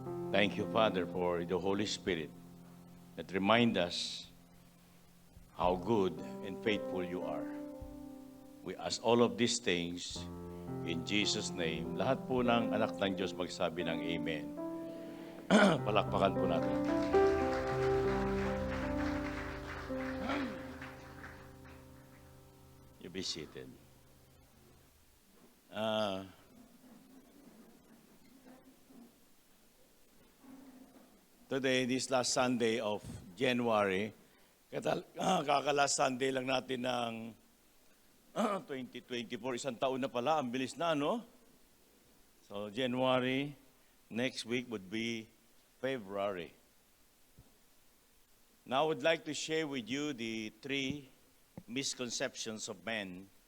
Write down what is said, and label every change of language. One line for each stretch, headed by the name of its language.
English: Thank you, Father, for the Holy Spirit that remind us how good and faithful you are. We ask all of these things in Jesus' name.
Filipino: Lahat po ng anak ng Diyos magsabi ng Amen. Palakpakan po natin.
English: You be seated. Today, this last Sunday of January,
Filipino: kaka-last Sunday lang natin ng
English: 2024.
Filipino: Isang taon na pala, ang bilis na, no?
English: So, January, next week would be February. Now, I would like to share with you the 3 misconceptions of men.